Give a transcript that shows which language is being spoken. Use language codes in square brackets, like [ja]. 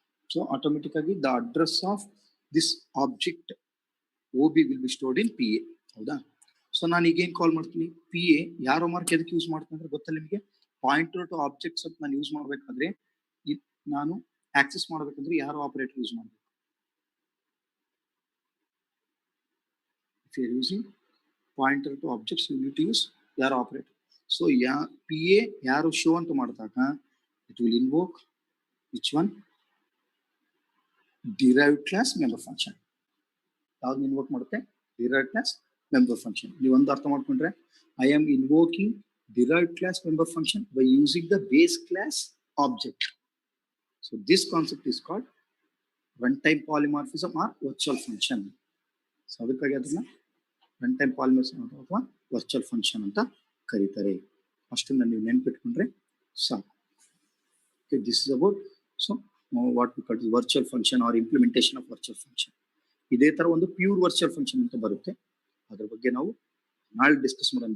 [en] So automatic ಆಗಿ the address of this object OB will be stored in PA. ಹೌದಾ? [kn] So ನಾನು ಈಗ ಏನ್ ಕಾಲ್ ಮಾಡ್ತೀನಿ, PA ಯಾರೋ ಮಾರ್ಕ್ ಎದಕ್ಕೆ ಯೂಸ್ ಮಾಡ್ತೀನಿ ಅಂದ್ರೆ ಗೊತ್ತಲ್ಲ ನಿಮಗೆ, ಪಾಯಿಂಟರ್ ಟು ಆಬ್ಜೆಕ್ಟ್ಸ್ ಅಂತ ನಾನು ಯೂಸ್ ಮಾಡ್ಬೇಕಾದ್ರೆ, ನಾನು ಆಕ್ಸೆಸ್ ಮಾಡ್ಬೇಕಂದ್ರೆ ಯಾರೋ ಆಪರೇಟರ್ ಯೂಸ್ ಮಾಡ್ಬೇಕು. [en] If you are using pointer to objects, you need to use arrow operator. [kn] ಸೊ PA ಯಾರು ಶೋ ಅಂತ ಮಾಡಿದಾಗ [en] it will invoke which one, derived class member function. [kn] ಯಾವ್ದು ಇನ್ವೋಕ್ ಮಾಡುತ್ತೆ, [en] derived class member function. [kn] ನೀವು ಒಂದು ಅರ್ಥ ಮಾಡ್ಕೊಂಡ್ರೆ, [en] I am invoking derived class member function by using the base class object. So this concept is called runtime polymorphism or virtual function. [kn] So ಅದಕ್ಕಾಗಿ ಅದನ್ನ runtime polymorphism ಅಥವಾ virtual function ಅಂತ ಕರೀತಾರೆ. ಅಷ್ಟನ್ನ ನೀವು ನೆನ್ಪಿಟ್ಕೊಂಡ್ರೆ ಸಾಕು. [en] Okay, this is about what we call virtual function or implementation of virtual function. [kn] ಇದೇ ತರ ಒಂದು ಪ್ಯೂರ್ ವರ್ಚುವಲ್ ಫಂಕ್ಷನ್ ಅಂತ ಬರುತ್ತೆ, ಅದ್ರ ಬಗ್ಗೆ ನಾವು ನಾಳೆ ಡಿಸ್ಕಸ್ ಮಾಡೋಣ.